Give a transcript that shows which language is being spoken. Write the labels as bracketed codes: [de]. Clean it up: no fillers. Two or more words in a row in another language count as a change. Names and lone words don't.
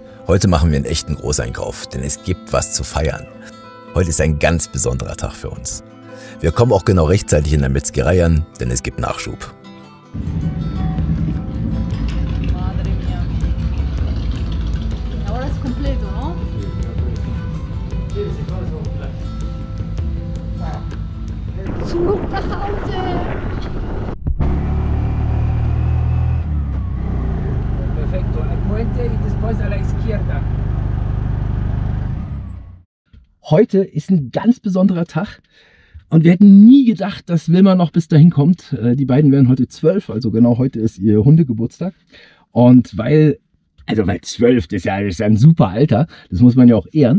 [de] Heute machen wir einen echten Großeinkauf, denn es gibt was zu feiern. Heute ist ein ganz besonderer Tag für uns. Wir kommen auch genau rechtzeitig in der Metzgerei an, denn es gibt Nachschub. [es] Madre mia. Ahora es completo, ¿no? [de] Zurück nach Hause! [es] Perfecto. El puente y después a la izquierda. [de] Heute ist ein ganz besonderer Tag und wir hätten nie gedacht, dass Wilma noch bis dahin kommt. Die beiden werden heute 12, also genau heute ist ihr Hundegeburtstag. Und weil 12, das ist ja ein super Alter, das muss man ja auch ehren.